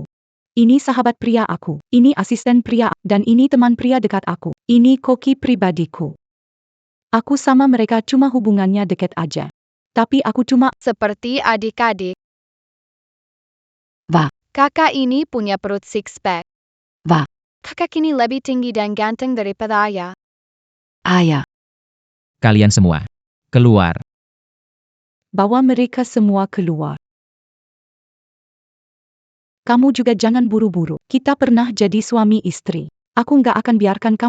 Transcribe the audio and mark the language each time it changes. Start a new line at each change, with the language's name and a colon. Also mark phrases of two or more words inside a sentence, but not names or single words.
Indonesian: Ini sahabat pria aku. Ini asisten pria, dan ini teman pria dekat aku. Ini koki pribadiku. Aku sama mereka cuma hubungannya dekat aja. Tapi aku cuma Seperti adik-adik. Va. Kakak ini punya perut six-pack. Va. Kakak ini lebih tinggi dan ganteng daripada ayah. Ayah. Kalian semua. Keluar. bawa mereka semua keluar. Kamu juga jangan buru-buru. Kita pernah jadi suami istri. Aku nggak akan biarkan kamu.